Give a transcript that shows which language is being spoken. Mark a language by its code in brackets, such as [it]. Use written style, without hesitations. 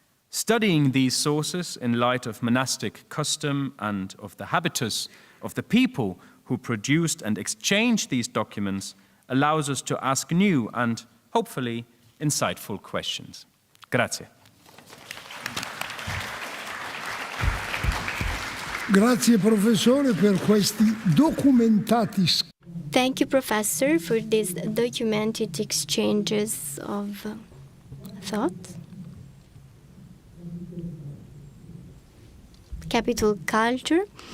[en] Studying these sources in light of monastic custom and of the habitus of the people who produced and exchanged these documents allows us to ask new and, hopefully, insightful questions. [it] Grazie. Grazie professore per questi documentati [en] Thank you, Professor, for these documented exchanges of thoughts. Capital culture.